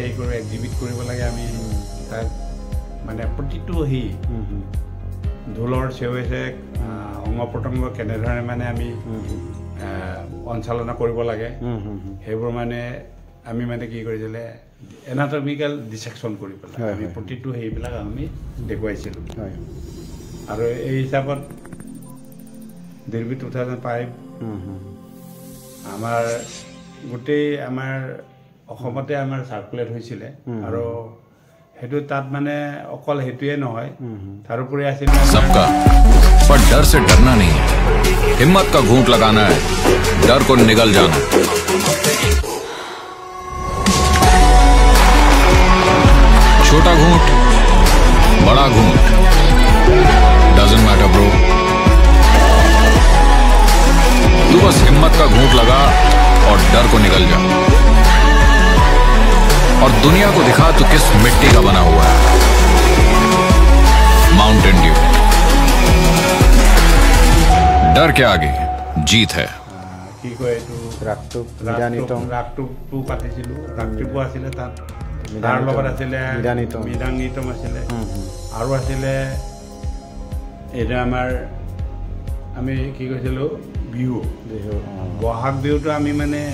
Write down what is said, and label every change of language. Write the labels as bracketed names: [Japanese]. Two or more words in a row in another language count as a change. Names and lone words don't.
[Assamese] হেৰি কৰি এক্সিবিট কৰিব লাগে আমি তাক মানে প্ৰতিটো হেৰি ঢোলৰ চেৱে অংগ প্ৰত্যংগ কেনেধৰণে মানে আমি সঞ্চালনা কৰিব লাগে সেইবোৰ মানে আমি মানে কি কৰিছিলে [English] anatomical dissection [Assamese] কৰি পেলাই আমি প্ৰতিটো সেইবিলাক আমি দেখুৱাইছিলোঁ আৰু এই হিচাপত দিৰ্বি 2005 আমাৰ গোটেই আমাৰ অসমতে আমাৰ চাৰ্কুলেট হৈছিলে আৰু সেইটো তাত মানে অকল সেইটোৱে নহয় তাৰোপৰি আছিল [Hindi] सबका पर डर से डरना नहीं है हिम्मत का घूंट लगाना है डर को निगल जाना छोटा घूंट बड़ा घूंट [English] doesn't matter bro [Hindi] तू बस हिम्मत का घूंट लगा और डर को निगल जा और दुनिया को दिखा तू किस मिट्टी का बना हुआ है माउंटेन ड्यू डर के आगे जीत है [Assamese] কি কয় এইটো ৰাগটো পাতিছিলোঁ ৰাগটো আছিলে তাত তাৰ লগত আছিলে মৃদাংগীতম আছিলে আৰু আছিলে এইটো আমাৰ আমি কি কৈছিলোঁ বিহু বহাগ বিহুটো আমি মানে